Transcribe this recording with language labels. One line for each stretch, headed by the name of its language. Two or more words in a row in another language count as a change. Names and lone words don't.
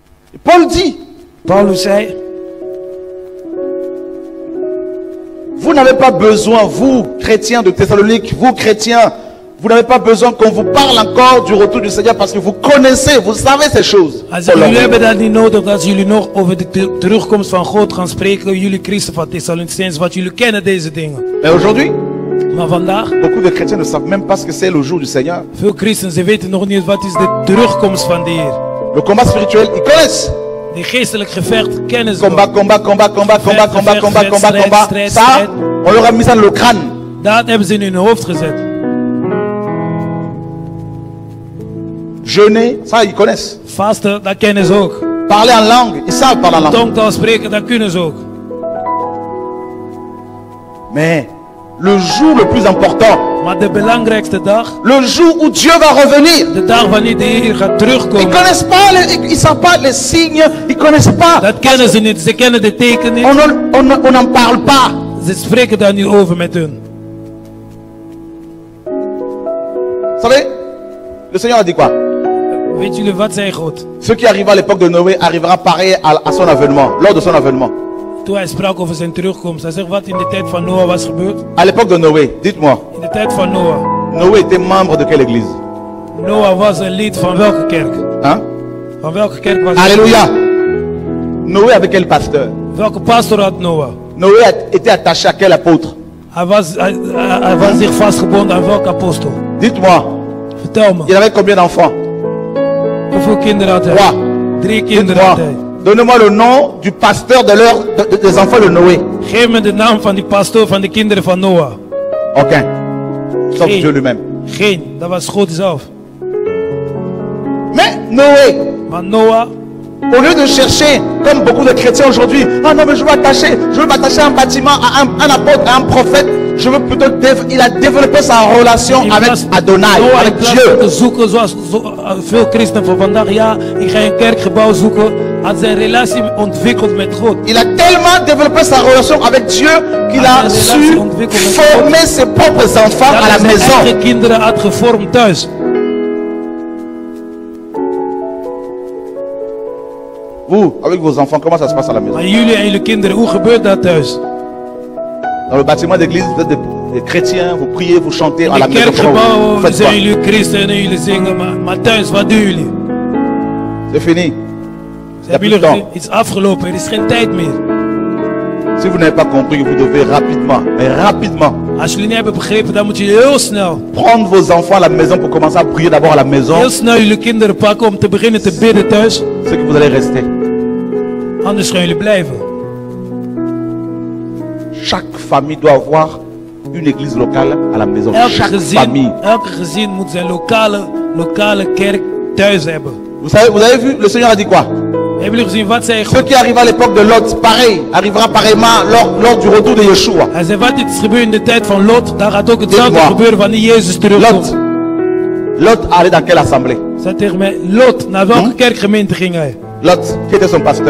French: Paul dit,
Dutch: Paulus zei,
French: vous n'avez pas besoin, vous chrétiens de Thessalonique, vous chrétiens, vous n'avez pas besoin qu'on vous parle encore du retour du Seigneur parce que vous connaissez, vous savez ces choses.
Dutch: hij zegt, jullie hebben dat niet nodig dat jullie nog over de terugkomst van God gaan spreken. Jullie christen van Thessalonicense, want jullie kennen deze dingen.
French: Mais aujourd'hui,
Dutch: Maar vandaag,
French: beaucoup de chrétiens ne savent même pas ce que c'est le jour du Seigneur.
Dutch: veel christenen, ze weten nog niet wat is de terugkomst van de Heer.
French: Le combat spirituel, ils connaissent.
Dutch: De geestelijk gevecht kennen ze
French: Combat,
Dutch: nog.
French: combat, combat, combat, combat, combat, combat, combat, combat. Ça, on leur a mis ça dans le crâne.
Dutch: Dat hebben ze in hun hoofd gezet.
French: Jeûner, ça ils connaissent.
Dutch: Vasten, dat kennen ze ook.
French: Parler en langue, ils savent parler en langue.
Dutch: Tongtaal spreken, dat kunnen ze ook.
French: Mais le jour le plus important,
Dutch: Maar de belangrijkste dag,
French: le jour où Dieu va revenir,
Dutch: de dag wanneer de Heer gaat
French: ils
Dutch: terugkomen,
French: connaissent pas, ils savent pas les signes, ils connaissent pas.
Dutch: dat kennen ze niet. Ze kennen de teken niet.
French: On n'en parle pas.
Dutch: Ze spreken daar niet over met hun.
French: Vous savez, le Seigneur a dit quoi?
Dutch: Weet jullie wat zei God?
French: Ce qui arriva à l'époque de Noé arrivera pareil à son avènement, lors de son avènement.
Dutch: Toen hij sprak over zijn terugkomst. Hij zegt wat in de tijd van Noah was gebeurd.
French: À l'époque de Noé, dites-moi,
Dutch: In de tijd van Noah.
French: Noé était membre de quelle église?
Dutch: Noah was een lid van welke kerk?
French: Hein?
Dutch: Van welke kerk was hij?
French: Alléluia. Noé avec quel pasteur?
Dutch: Welke pastor had Noah?
French: Noé était attaché à quel apôtre?
Dutch: Hij was zich vastgebonden aan welke apostel?
French: Dites-moi,
Dutch: Vertel me.
French: il avait combien d'enfants?
Dutch: Hoeveel kinderen had hij?
French: 3.
Dutch: 3 kinderen had
French: Dites-moi,
Dutch: hij.
French: donnez-moi le nom du pasteur des enfants de Noé.
Dutch: Geef me de naam van die pastoor van de kinderen van Noah.
French: Aucun. Sauf
Dutch: Geen.
French: Dieu lui-même.
Dutch: Geen, dat was God zelf.
French: Mais Noé,
Dutch: Maar Noah,
French: au lieu de chercher, comme beaucoup de chrétiens aujourd'hui, ah non mais je veux m'attacher à un bâtiment, à un apôtre, à un prophète, je veux plutôt, il a développé sa relation
Dutch: in
French: avec
Dutch: plaats-
French: Adonai,
Dutch: Noah, in
French: avec
Dutch: plaats van te
French: Dieu.
Dutch: zoeken zoals veel christenen van vandaag. Ja, ik ga een kerkgebouw zoeken. Had zijn relatie ontwikkeld met God.
French: Il a tellement développé sa relation avec Dieu qu'il a su former ses propres enfants
Dutch: Dat
French: à
Dutch: hij
French: la
Dutch: zijn
French: maison.
Dutch: eigen kinderen had gevormd thuis.
French: Vous, avec vos enfants, comment ça se passe à la maison?
Dutch: Maar jullie en jullie kinderen, hoe gebeurt dat thuis?
French: Dans le bâtiment d'église, vous êtes des chrétiens, vous priez, vous chantez à
Dutch: In
French: la
Dutch: de
French: maison. Vous
Dutch: kerkgebouwen
French: faites quoi?
Dutch: zijn jullie christenen en jullie zingen. Maar thuis, wat doen jullie?
French: C'est fini.
Dutch: Hebben
French: plus de
Dutch: jullie gezien?
French: temps.
Dutch: Het is afgelopen, er is geen tijd meer.
French: Si vous n'avez pas compris, vous devez rapidement, mais rapidement,
Dutch: Als jullie niet hebben begrepen, dan moet je heel snel,
French: prendre vos enfants à la maison pour commencer à prier d'abord à la maison.
Dutch: heel snel jullie kinderen pakken om te beginnen te bidden thuis.
French: C'est que vous allez rester.
Dutch: Anders gaan jullie blijven.
French: Chaque famille doit avoir une église locale à la maison. Chaque famille.
Dutch: Elke gezin moet zijn lokale kerk thuis hebben.
French: Vous avez vu, le Seigneur a dit quoi?
Dutch: Hebben jullie gezien wat zei
French: Ce
Dutch: God?
French: qui arrive à l'époque de Lot, pareil, arrivera pareillement lors du retour de Yeshua.
Dutch: Hij zei wat is gebeurd in de tijd van Lot, daar gaat ook hetzelfde
French: Dit-moi.
Dutch: gebeuren wanneer Jezus terugkomt.
French: Lot allait dans quelle assemblée?
Dutch: Zei tegen mij, Lot, naar welke kerkgemeente ging hij?
French: Lot, qui était son pasteur?